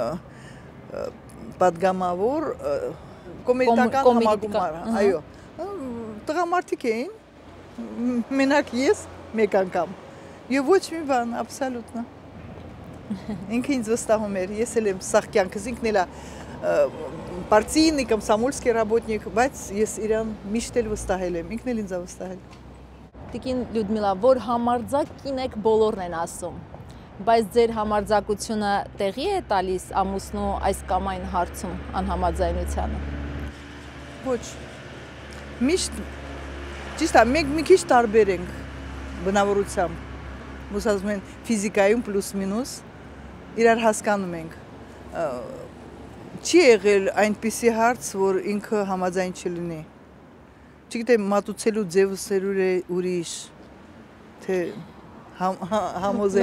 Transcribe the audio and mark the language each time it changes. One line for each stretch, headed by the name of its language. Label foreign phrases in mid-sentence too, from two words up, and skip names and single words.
Armenian: պատգամավոր կոմերցիական համագումար, այո։ Տղամարդիկ էին, մենակ ես մեկ անգամ։ Եվ ոչ մի բան, աբսոլյուտն։ Ինքը ինձ վստահում էր, ես էլ եմ սաղ կյանքս, ինքն էլ է
Russian: партийный, комсомольский работник,
Armenian: բայց ես իրան միշտ էլ վստահել եմ, ինքն էլ ինձ է վստահել։ Տիկին Լյուդմիլա, որ համարձակ կին եք բոլորն են ասում, բայց ձեր համարձակությունը տեղի է տալիս ամուսնու այս կամ այն հարցում անհամաձայնությանը։ Ոչ։ Միշտ ճիշտ է, մենք մի քիչ տարբեր ենք բնավորությամբ, ոնց ասում են ֆիզիկայում պլյուս-մինուս, իրար հասկանում ենք։ Չի եղել այնպիսի հարց, որ ինքը համաձայն չլինի։ Չգիտեմ, մատուցելու ձևսերուր է ուրիշ, թե համոզել։